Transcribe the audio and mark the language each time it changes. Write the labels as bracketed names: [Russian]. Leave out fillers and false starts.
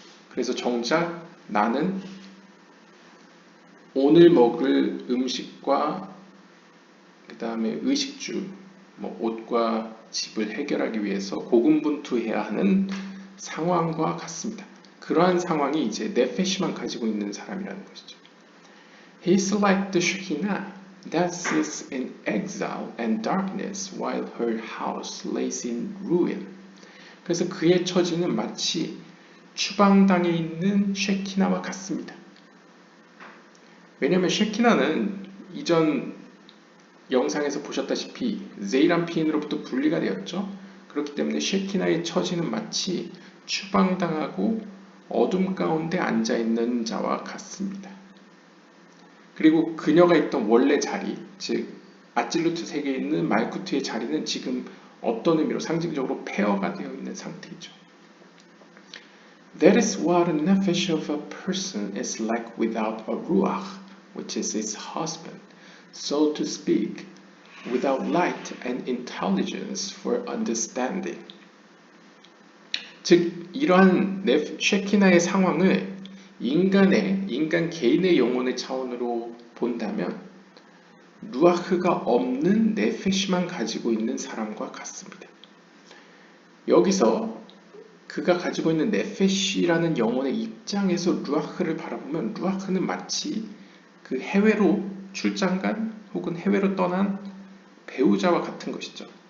[Korean] 그래서 정작 나는 오늘 먹을 음식과 그 다음에 의식주, 옷과 집을 해결하기 위해서 고군분투해야 하는 상황과 같습니다. 그러한 상황이 이제 네페시만 가지고 있는 사람이라는 것이죠. [English] He is like the Shekinah that sits in exile and darkness while her house lays in ruin. [Korean] 그래서 그의 처지는 마치 추방당에 있는 쉐키나와 같습니다. 왜냐하면 쉐키나는 이전 영상에서 보셨다시피 제이람피인으로부터 분리가 되었죠. 그렇기 때문에 쉐키나의 처지는 마치 추방당하고 어둠 가운데 앉아있는 자와 같습니다. 그리고 그녀가 있던 원래 자리, 즉 아찔루트 세계에 있는 말쿠트의 자리는 지금 어떤 의미로 상징적으로 폐허가 되어 있는 상태이죠. [English] That is what a nefesh of a person is like without a ruach, which is his husband, so to speak, without light and intelligence for understanding. [Korean] 즉 이러한 쉐키나의 상황을 인간 개인의 영혼의 차원으로 본다면 루아흐가 없는 네페시만 가지고 있는 사람과 같습니다. 여기서 그가 가지고 있는 네페시라는 영혼의 입장에서 루아흐를 바라보면 루아흐는 마치 그 해외로 출장 간 혹은 해외로 떠난 배우자와 같은 것이죠.